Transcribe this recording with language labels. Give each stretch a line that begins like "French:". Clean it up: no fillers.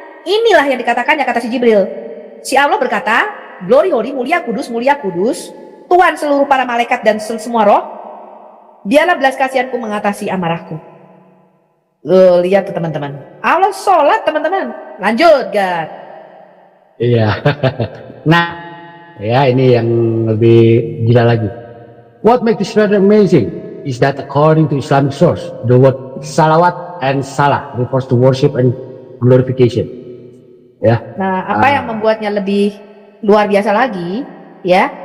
Indonesian: Inilah yang dikatakannya, kata si Jibril. Si Allah berkata, glory holy, mulia kudus, Tuhan seluruh para malaikat dan semua roh, biarlah belas kasihanku mengatasi amarahku. Lihat tuh teman-teman, Allah sholat teman-teman. Lanjut Gad. Iya. Nah, ya ini yang lebih gila lagi.
English: What makes this rather amazing is that according to Islamic source, the word salawat and salah refers to worship and glorification.
Indonesian: Ya. Nah, apa yang membuatnya lebih luar biasa lagi, ya?